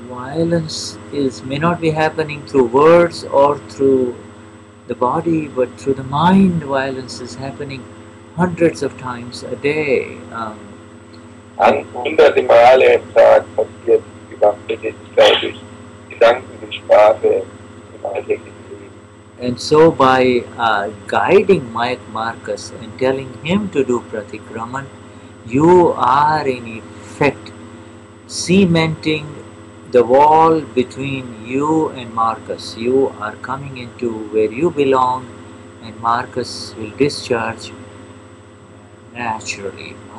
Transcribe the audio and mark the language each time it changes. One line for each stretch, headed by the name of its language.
English: Violence may not be happening through words or through the body, but through the mind. Violence is happening hundreds of times a day.
German: An hunderte Male im Tag passiert Gewalttätigkeit durch Gedanken, durch Sprache im alltäglichen Leben.
English: And so by guiding Marcus and telling him to do Pratikraman, you are in effect cementing the wall between you and Marcus. You are coming into where you belong, and Marcus will discharge naturally.